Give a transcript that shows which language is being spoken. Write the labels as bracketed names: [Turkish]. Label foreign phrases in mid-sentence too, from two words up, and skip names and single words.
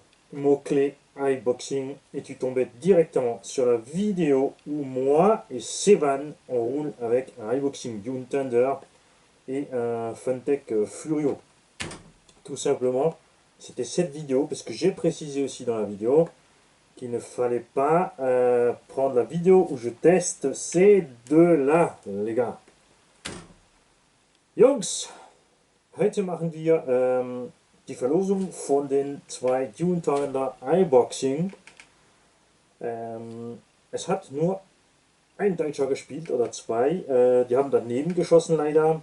[French] Mot-clé iBoxing et tu tombais directement sur la vidéo où moi et Sevan on roule avec un iBoxing Dune Thunder et un Funtech Furio. Tout simplement, c'était cette vidéo, parce que j'ai précisé aussi dans la vidéo qu'il ne fallait pas prendre la vidéo où je teste ces deux-là, les gars. [German] Jungs, heute machen wir die Verlosung von den zwei Dune Thunder iBoxing. Es hat nur ein Deutscher gespielt oder zwei, die haben daneben geschossen leider.